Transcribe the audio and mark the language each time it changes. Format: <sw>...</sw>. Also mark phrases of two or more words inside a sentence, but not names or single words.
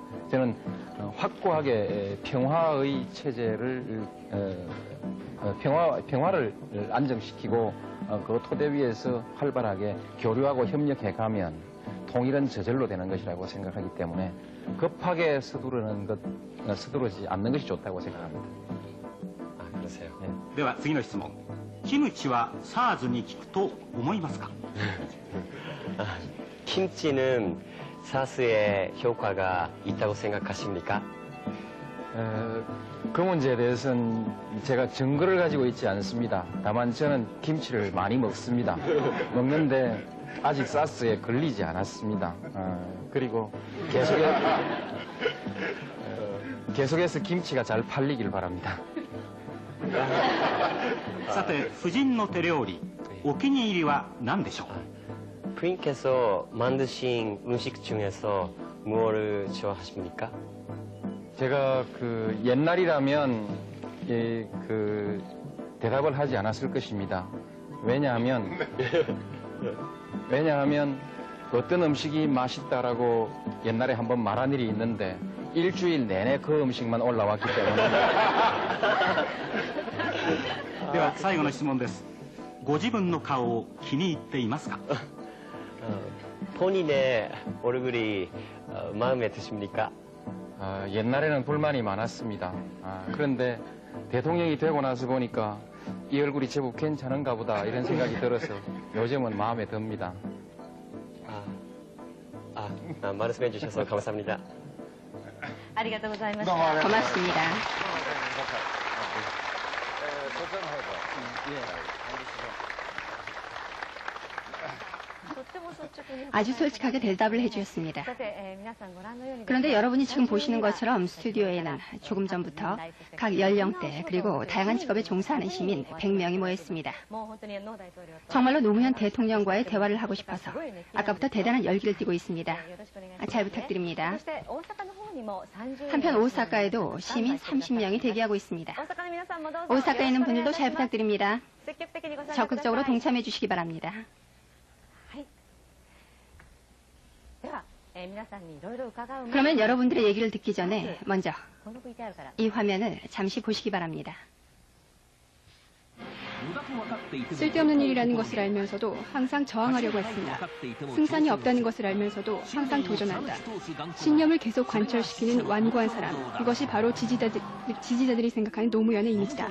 <ko>저는 확고하게 평화의 체제를 평화를 안정시키고 그 토대 위에서 활발하게 교류하고 협력해가면 통일은 저절로 되는 것이라고 생각하기 때문에 급하게 서두르지 않는 것이 좋다고 생각합니다. 아, 그러세요? 네.</ko> <ja>では次の質問。キムチは SARS に効くと思いますか。</ja> <ko>김치는 사스에 효과가 있다고 생각하십니까? 그 문제에 대해서는 제가 증거를 가지고 있지 않습니다. 다만 저는 김치를 많이 먹습니다. 먹는데 아직 사스에 걸리지 않았습니다. 그리고 계속해서 김치가 잘 팔리길 바랍니다.</ko> <ja>さて夫人の手料理、お気に入りは何でしょう。</ja> <ko>부인께서 만드신 음식 중에서 무엇을 좋아하십니까? 제가 그 옛날이라면 그 대답을 하지 않았을 것입니다. 왜냐하면 어떤 음식이 맛있다라고 옛날에 한번 말한 일이 있는데 일주일 내내 그 음식만 올라왔기 때문에.</ko> <ja>では最後の質問です。ご自分の顔を気に入っていますか。</ja> <ko>본인의 얼굴이 마음에 드십니까? 옛날에는 불만이 많았습니다. 그런데 대통령이 되고 나서 보니까 이 얼굴이 제법 괜찮은가 보다 이런 생각이 들어서 요즘은 마음에 듭니다. 말씀해 주셔서 감사합니다.</ko> <ja>ありがとうございましどうもありた。がとうございます</ja> <ko>고맙습니다.</ko> <ja>そちらの方から。とっても率直に</ja> <ko>아주 솔직하게 대답을 해주셨습니다.</ko> <ja>さて、皆さんご覧のように</ja> <ko>그런데 여러분이 지금 보시는 것처럼 스튜디오에는 조금 전부터 각 연령대 그리고 다양한 직업에 종사하는 시민 100명이 모였습니다.</ko> <ja>もう本当にノー大統領と</ja> <ko>정말로 노무현 대통령과의 대화를 하고 싶어서 아까부터 대단한 열기를 띠고 있습니다.</ko> <ja>よろしくお願いします。</ja> <ko>잘 부탁드립니다.</ko> <ja>そして大阪の方にも30</ja> <ko>한편 오사카에도 시민 30명이 대기하고 있습니다.</ko> <ja>大阪の皆さんもどうぞ</ja> <ko>오사카에 있는 분들도 잘</ko> <ja>よろしくお願いします。</ja> <ko>부탁드립니다.</ko> <ja>積極的にご参加ください。</ja> <ko>적극적으로 동참해 주시기 바랍니다.</ko> <ja>はい。では、皆さんにいろいろ伺う前に</ja> <ko>그러면 여러분들의 얘기를 듣기 전에 먼저</ko> <ja>この VTR から</ja> <ko>이 화면을 잠시 보시기 바랍니다. 쓸데없는 일이라는 것을 알면서도 항상 저항하려고 했습니다. 승산이 없다는 것을 알면서도 항상 도전한다. 신념을 계속 관철시키는 완고한 사람. 이것이 바로 지지자들이 생각하는 노무현의 이미지다.</ko>